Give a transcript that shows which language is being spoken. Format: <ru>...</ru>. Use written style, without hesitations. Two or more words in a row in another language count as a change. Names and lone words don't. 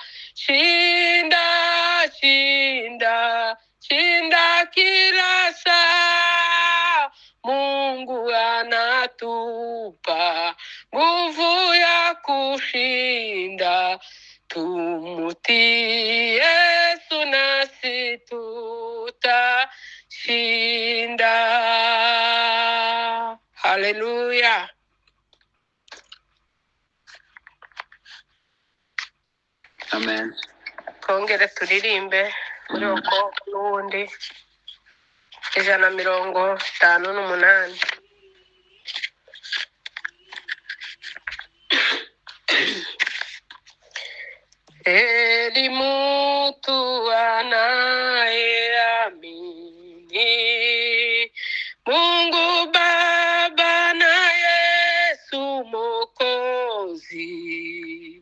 <sw>Shinda, shinda, shinda kila saa. Mungu anatupa nguvu ya kushinda. Tumutii Yesu nasi tutashinda. Haleluya. Amen.</sw> <rw>Twongere turirimbe muri uko n'ubundi 158.</rw> <sw>Heri mtu anayeamini Mungu Baba na Yesu Mwokozi.</sw>